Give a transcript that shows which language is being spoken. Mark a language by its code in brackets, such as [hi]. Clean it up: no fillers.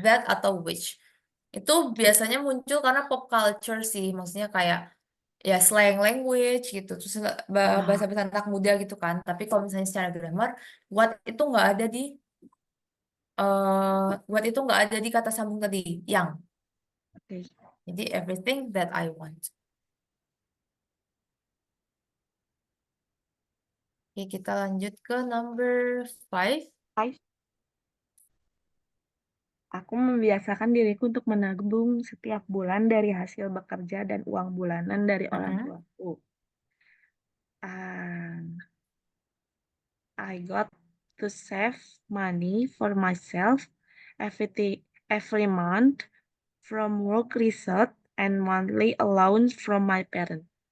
[id] That atau which. Itu biasanya muncul karena pop culture sih. Maksudnya kayak ya slang language gitu. Terus Ah, bahasa-bahasa anak muda gitu kan. Tapi kalau misalnya secara grammar, what itu nggak ada di what itu nggak ada di kata sambung tadi, yang. oke. [en] Jadi everything that I want. [id] Oke, kita lanjut ke number 5. Five, aku membiasakan diriku untuk menabung setiap bulan dari hasil bekerja dan uang bulanan dari orang tuaku. [en] Ah, I got to save money for myself every month from work result and monthly allowance from my parents.